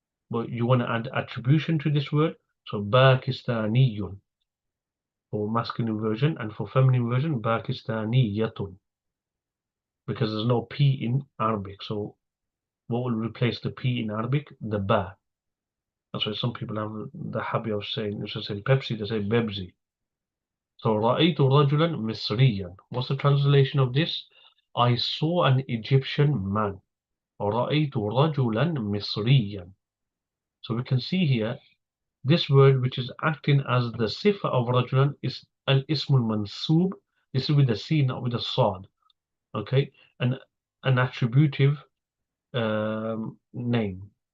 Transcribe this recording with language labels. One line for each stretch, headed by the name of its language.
English: But you want to add attribution to this word, so Pakistaniyun for masculine version, and for feminine version, Pakistaniyatun. Because there's no P in Arabic. So what will replace the P in Arabic? The Ba. That's why some people have the habit of saying, instead of saying Pepsi, they say Bebzi.
Arabic: So رأيت رجلا مصريا.
English: What's the translation of this? I saw an Egyptian man.
Arabic: رأيت رجلا مصريا.
English: So we can see here, this word which is acting as the sifa of rajulan is al-ismul mansub. This is with the C, not with the sad. Okay, and an attributive name.